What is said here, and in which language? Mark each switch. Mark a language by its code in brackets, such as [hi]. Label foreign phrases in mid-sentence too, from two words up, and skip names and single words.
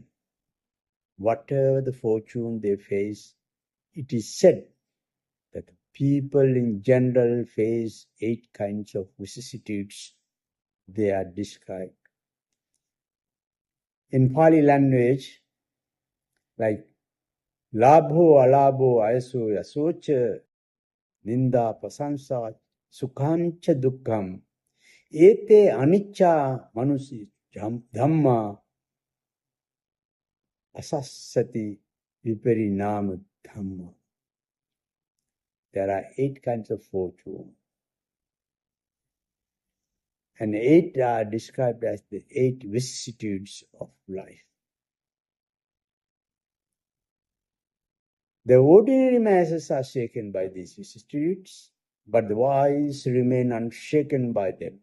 [en] Whatever the fortune they face, it is said that people in general face 8 kinds of vicissitudes. They are described. In Pali language, like [pi] labho, alabho, ayaso, yasocha, ninda, pasansa, sukhamcha, dukkham, ete anicca manusi dhamma asassati viparinama dhamma. [en] There are 8 kinds of fortune. And 8 are described as the 8 vicissitudes of life. The ordinary masses are shaken by these vicissitudes, but the wise remain unshaken by them.